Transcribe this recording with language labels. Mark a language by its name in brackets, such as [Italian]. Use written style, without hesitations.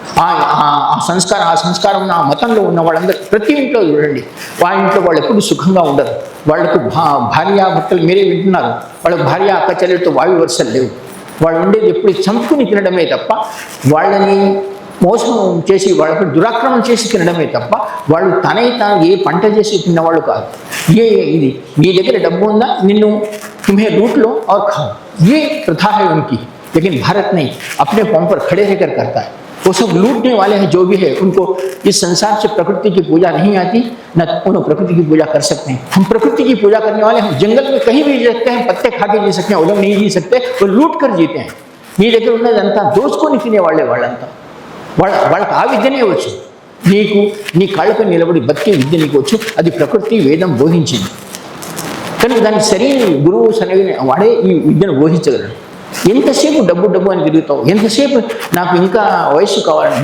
[Telugu] ఆ సంస్కారం ఆ మతంలో ఉన్న వాళ్ళందరూ ప్రతి ఇంట్లో చూడండి, వాళ్ళ ఇంట్లో వాళ్ళు ఎప్పుడు సుఖంగా ఉండరు. వాళ్ళకు భార్యాభర్తలు మీరే వింటున్నారు, వాళ్ళకు భార్య అక్క చెల్లెలతో వాయు వరుసలు లేవు. వాళ్ళు ఉండేది ఎప్పుడు చంపుకుని తినడమే తప్ప, వాళ్ళని మోసం చేసి వాళ్ళకి దురాక్రమణ చేసి తినడమే తప్ప వాళ్ళు తాను ఏ పంట చేసి తిన్నవాళ్ళు కాదు. ఇది మీ దగ్గర డబ్బు ఉందా, నిన్ను [Hindi] तुम्हें लूट लो और खाओ, ये प्रथा है उनकी. लेकिन भारत नहीं, अपने पांव पर खड़े रहकर करता है. वो सब लूटने वाले हैं जो भी है, उनको इस संसार से प्रकृति की पूजा नहीं आती, न उन्होंने प्रकृति की पूजा कर सकते हैं. हम प्रकृति की पूजा करने वाले, हम जंगल में कहीं भी जी सकते हैं, पत्ते खा के जी सकते हैं, उधर नहीं जी सकते, वो लूट कर जीते हैं. [Telugu] మీ దగ్గర ఉన్నదంతా దోచుకొని తినేవాళ్ళే వాళ్ళంతా. వాళ్ళకి ఆ విద్యనే వచ్చు. నీకు నీ కాళ్ళపై నిలబడి బతికే విద్య నీకు వచ్చు. అది ప్రకృతి వేదం బోధించింది. కనుక దానికి సరైన గురువు సరైన వాడే ఈ విద్యను బోధించగలడు. ఎంతసేపు డబ్బు అని తిరుగుతావు, ఎంతసేపు నాకు ఇంకా వయస్సు కావాలని.